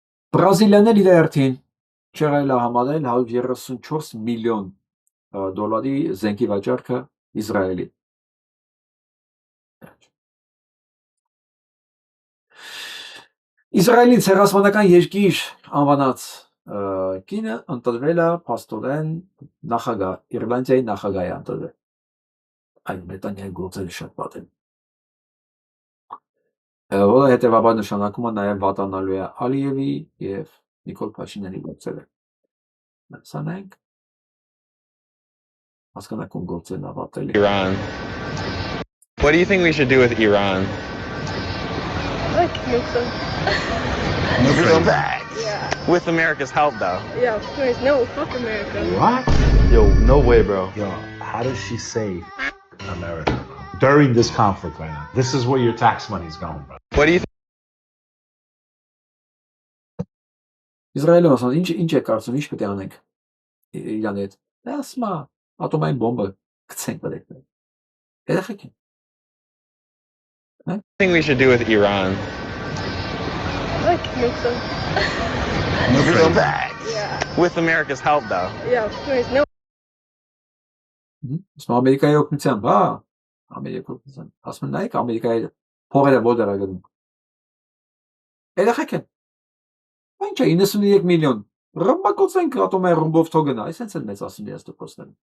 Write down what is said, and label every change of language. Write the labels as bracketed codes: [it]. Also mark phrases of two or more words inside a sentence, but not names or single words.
[hy] Բրազիլիաներ իր հերթին չեղել է համարել 134 միլիոն դոլարի զենքի վաճառքը Իսրայելի։ Իսրայելի ցեղասպանական երկիր անվանած կինը ընտրվել է փաստորեն նախագահ, Իռլանդիայի նախագահի ընտրվել։ Այն Նետանյահուի գործերը շատ վատ են։ Որը հետևաբար նշանակում է նաև վատանալու է Ալիևի եւ Նիկոլ Փաշինյանի գործերը։ Սանենք հասկանալի գործերն ավարտել։ [en] Iran. What do you think we should do with Iran? Like nuke them. Nuke them back. Yeah. With America's help, though. Yeah, of course. No, fuck America. What? Yo, no way, bro. Yo, how does she say America, bro? During this conflict right now. This is where your tax money's going, bro. What do you think? [hy] Իսրայելը ասում ինչ է կարծում, ինչ պետք է անենք իրան հետ։ Ասում է ատոմային բոմբը գցենք բերեք։ Երեխեք են։ [en] What do you think we should do with Iran? Like nuke them. Nuke them back. Yeah. With America's help, though. Yeah, of course. No. [hy] Ասում Ամերիկայի օգնությամբ, հա, Ամերիկայի օգնությամբ։ Ասում են նայեք Ամերիկայի փողերը ո՞ր է գնում։ Երեխեք են։ Ինչ է 93 միլիոն։ Ռմբակոծենք ատոմային ռումբով թողնա, այսպես էլ մեծ ասում ես դպրոցներում։